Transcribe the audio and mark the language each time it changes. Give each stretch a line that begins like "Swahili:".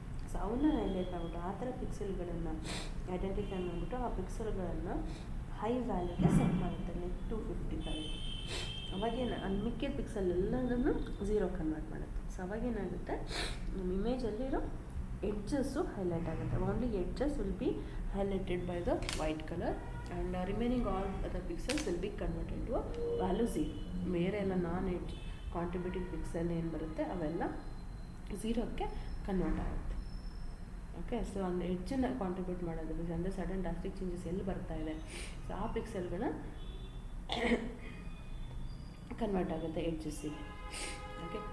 Kannada: So ಅವನ್ನ highlight ಮಾಡಿಬಿಟ್ಟು ಆ ಥರ ಪಿಕ್ಸೆಲ್ಗಳನ್ನು ಐಡೆಂಟಿಫೈ ಮಾಡಿಬಿಟ್ಟು ಆ ಪಿಕ್ಸೆಲ್ಗಳನ್ನು ಹೈ ವ್ಯಾಲ್ಯೂಗೆ ಸೆಟ್ ಮಾಡುತ್ತೆ, ಲೈಕ್ 255. ಅವಾಗೇನು ಮಿಕ್ಕಿದ ಪಿಕ್ಸೆಲ್ ಎಲ್ಲದನ್ನು ಝೀರೋ ಕನ್ವರ್ಟ್ ಮಾಡುತ್ತೆ. ಸೊ ಅವಾಗೇನಾಗುತ್ತೆ, ನಮ್ಮ ಇಮೇಜಲ್ಲಿರೋ ಎಡ್ಜಸ್ಸು ಹೈಲೈಟ್ ಆಗುತ್ತೆ.
English: Only edges will be highlighted by the white color and remaining all other pixels will be converted to a value 0.
Kannada: ಬೇರೆ ಎಲ್ಲ ನಾನ್ ಎಡ್ಜ್ ಕಾಂಟ್ರಿಬ್ಯೂಟಿಂಗ್ ಪಿಕ್ಸೆಲ್ ಏನು ಬರುತ್ತೆ ಅವೆಲ್ಲ ಝೀರೋಕ್ಕೆ ಕನ್ವರ್ಟ್ ಆಗುತ್ತೆ. ಓಕೆ. ಸೊ ಒಂದು ಎಡ್ಜನ್ನು ಕಾಂಟ್ರಿಬ್ಯೂಟ್ ಮಾಡೋದು ಅಂದರೆ ಸಡನ್ ಡ್ರಾಸ್ಟಿಕ್ ಚೇಂಜಸ್ ಎಲ್ಲಿ ಬರ್ತಾ ಇದೆ, ಸೊ ಆ ಪಿಕ್ಸೆಲ್ಗಳನ್ನ ಕನ್ವರ್ಟ್ ಆಗುತ್ತೆ ಎಡ್ಜಸ್ಸಿಗೆ. ಓಕೆ.